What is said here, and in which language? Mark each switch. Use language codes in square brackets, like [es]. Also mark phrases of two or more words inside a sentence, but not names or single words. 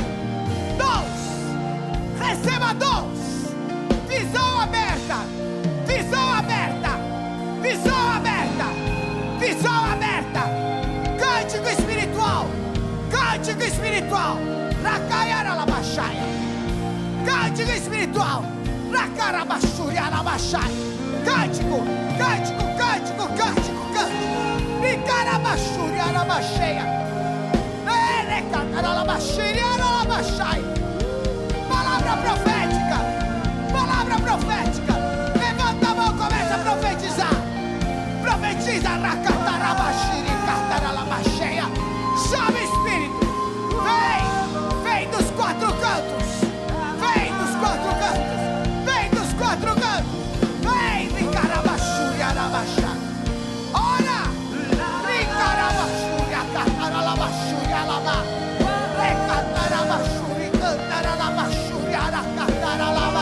[pt] Receba dons. Visão aberta. Cântico espiritual. Rakayara labashaya. Cântico espiritual. Rakarabashuri alabashaya. Cântico. Rikarabashuri alabashaya. Erekanaralabashiri alabashaya. Palavra profética. Levanta a mão, começa a profetizar. Profetiza, Rakatarabashiri, Kataralabasheia. Chama Espírito. Vem dos quatro cantos. Vem, Rikarabashuri, Arabashá. Ora, Rikarabashuri, Kataralabashuri, Alabá. Rekatarabashuri, Kataralabashuri, Arakataralabá.